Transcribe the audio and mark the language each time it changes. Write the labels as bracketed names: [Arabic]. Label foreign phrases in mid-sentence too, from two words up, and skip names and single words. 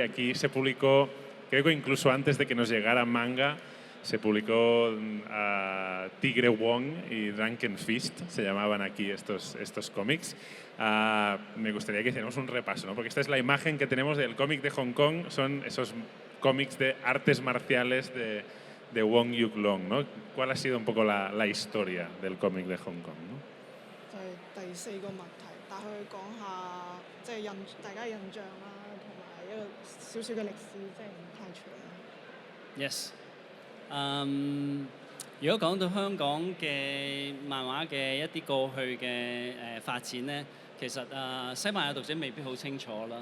[Spanish] Aquí se publicó, creo que incluso antes de que nos llegara manga, se publicó Tigre Wong y Drunken Fist, se llamaban aquí estos cómics. Me gustaría que hiciéramos un repaso, ¿no? Porque esta es la imagen que tenemos del cómic de Hong Kong, son esos cómics de artes marciales de Wong Yuk Long, ¿no? ¿Cuál ha sido un poco la historia del cómic de Hong Kong, ¿no? [Cantonese] 就係第四個問題，但佢講下即係大家印象啦，同埋一個少少嘅歷史，即係唔太長。 Yes。如果講到香港嘅漫畫嘅一啲過去嘅發展呢，其實西班牙讀者未必好清楚啦。